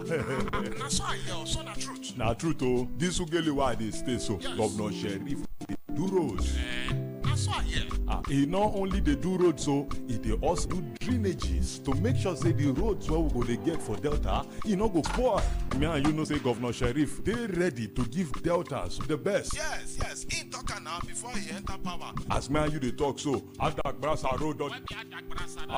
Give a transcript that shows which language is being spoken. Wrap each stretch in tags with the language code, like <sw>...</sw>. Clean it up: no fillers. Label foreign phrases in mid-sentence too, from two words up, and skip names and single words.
<pcm>That's why, so na truth. Na truth, oh. This Ugeli why they stay so. Yes. Governor Sheriff, they do roads. That's why, yeah. He not only they do roads, so they also do drainages to make sure say the roads where we go they get for Delta, no go poor. Me and you know say Governor Sheriff, they ready to give Deltas the best. Yes, in talk now before he enter power. As me and you dey talk so, Adagbasa road don. When be Adagbasa?</pcm>